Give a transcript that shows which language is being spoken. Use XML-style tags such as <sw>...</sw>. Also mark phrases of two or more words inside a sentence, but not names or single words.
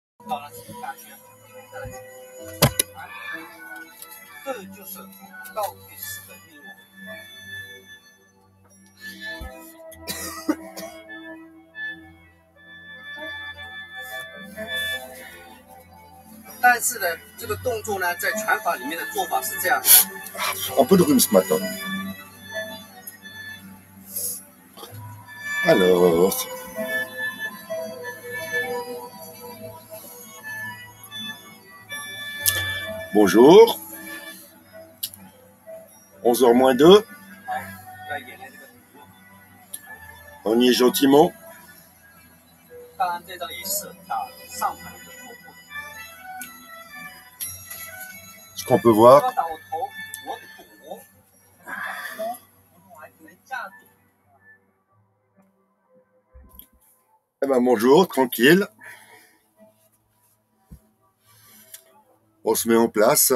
<zh>这就是倒计时的运用。但是呢，这个动作呢，在拳法里面的做法是这样的。</zh> <fr>Un peu de rhume ce matin. Alors, bonjour. 11h moins 2. On y est gentiment.</fr> <zh>当然，这张也是上盘的突破。</zh> <fr>Ce qu'on peut voir, eh ben bonjour, tranquille. On se met en place.</fr>